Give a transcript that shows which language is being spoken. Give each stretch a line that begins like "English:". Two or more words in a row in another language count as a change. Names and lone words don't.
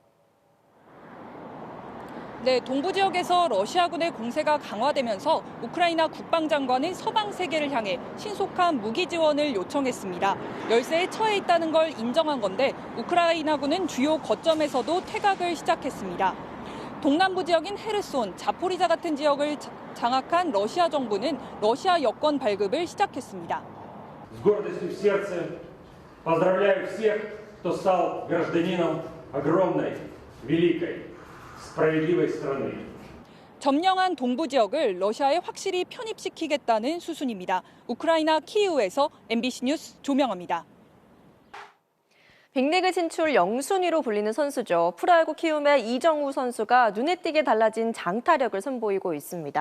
Korean: 네, 동부 지역에서 러시아군의 공세가 강화되면서 우크라이나 국방장관은 서방 세계를 향해 신속한 무기 지원을 요청했습니다. 열세에 처해 있다는 걸 인정한 건데 우크라이나군은 주요 거점에서도 퇴각을 시작했습니다. 동남부 지역인 헤르손, 자포리자 같은 지역을 장악한 러시아 정부는 러시아 여권 발급을 시작했습니다.
Russian: С гордостью в сердце поздравляю всех, кто стал гражданином огромной, великой, справедливой страны.
Korean: 점령한 동부 지역을 러시아에 확실히 편입시키겠다는 수순입니다. 우크라이나 키이우에서 MBC 뉴스 조명아입니다. 빅리그 진출 영순위로 불리는 선수죠. 프로야구 키움의 이정우 선수가 눈에 띄게 달라진 장타력을 선보이고 있습니다.